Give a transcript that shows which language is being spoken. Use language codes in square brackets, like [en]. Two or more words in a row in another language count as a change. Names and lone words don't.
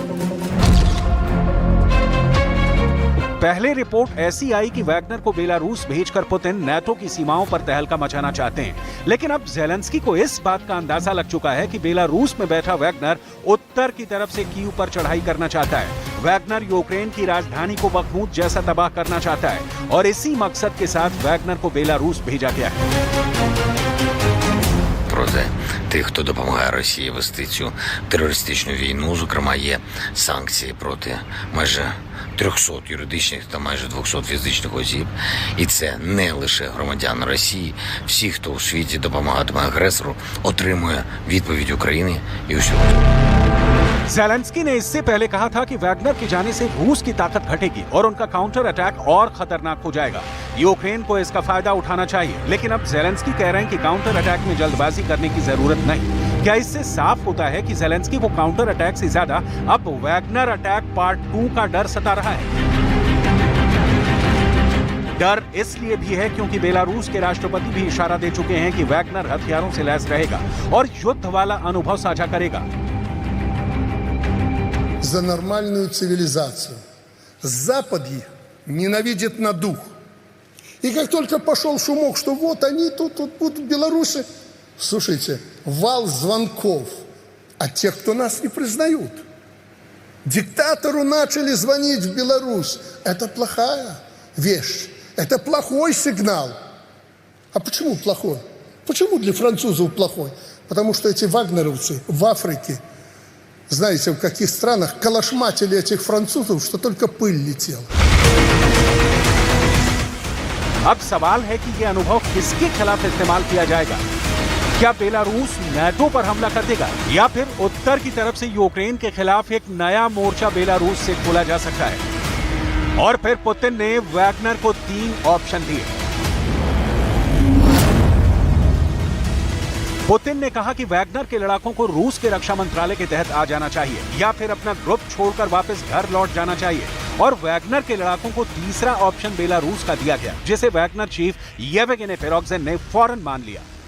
[hi] पहले रिपोर्ट ऐसी आई कि वैगनर को बेलारूस भेजकर पुतिन नाटो की सीमाओं पर तहलका मचाना चाहते हैं, लेकिन अब ज़ेलेंस्की को इस बात का अंदाजा लग चुका है कि बेलारूस में बैठा वैगनर उत्तर की तरफ से कीव पर चढ़ाई करना चाहता है। वैगनर यूक्रेन की राजधानी को बखमूत जैसा तबाह करना चाहता है और इसी मकसद के साथ वैगनर को बेलारूस भेजा गया है। [uk] Проти тих, хто допомагає Росії вести цю терористичну війну, зокрема, є санкції проти майже 300 юридичних та майже 200 фізичних осіб. І це не лише громадяни Росії. Всі, хто у світі допомагатиме агресору, отримує відповідь України і усього. [hi] ज़ेलेंस्की ने इससे पहले कहा था कि वैगनर के जाने से रूस की ताकत घटेगी और उनका [en] counter attack [hi] और खतरनाक हो जाएगा। यूक्रेन को इसका फायदा उठाना चाहिए, लेकिन अब ज़ेलेंस्की कह रहे हैं कि [en] counter attack [hi] में जल्दबाजी करने की जरूरत नहीं। क्या इससे साफ होता है कि ज़ेलेंस्की को [en] counter attack [hi] से ज्यादा अब वैगनर [en] attack part [hi] 2 का डर सता रहा है? डर इसलिए भी है क्योंकि बेलारूस के राष्ट्रपति भी इशारा दे चुके हैं कि वैगनर हथियारों से लैस रहेगा और युद्ध वाला अनुभव साझा करेगा। [ru] За нормальную цивилизацию. Запад их ненавидит на дух. И как только пошел шумок, что вот они тут будут в Беларуси, слушайте, вал звонков от тех, кто нас не признают. Диктатору начали звонить в Беларусь. Это плохая вещь. Это плохой сигнал. А почему плохой? Почему для французов плохой? Потому что эти вагнеровцы в Африке, знаете, в каких странах калашматили этих французов, что только пыль летела. [hi] अब सवाल है कि यह अनुभव किसके खिलाफ इस्तेमाल किया जाएगा? क्या बेलारूस नाटो पर हमला कर देगा या फिर उत्तर की तरफ से यूक्रेन के खिलाफ एक नया मोर्चा बेलारूस से खोला जा सकता है? और फिर पुतिन ने वैगनर को 3 ऑप्शन दिए। पुतिन ने कहा कि वैगनर के लड़ाकों को रूस के रक्षा मंत्रालय के तहत आ जाना चाहिए या फिर अपना ग्रुप छोड़कर वापस घर लौट जाना चाहिए, और वैगनर के लड़ाकों को तीसरा ऑप्शन बेलारूस का दिया गया, जिसे वैगनर चीफ येवगेनी प्रिगोजिन ने फौरन मान लिया।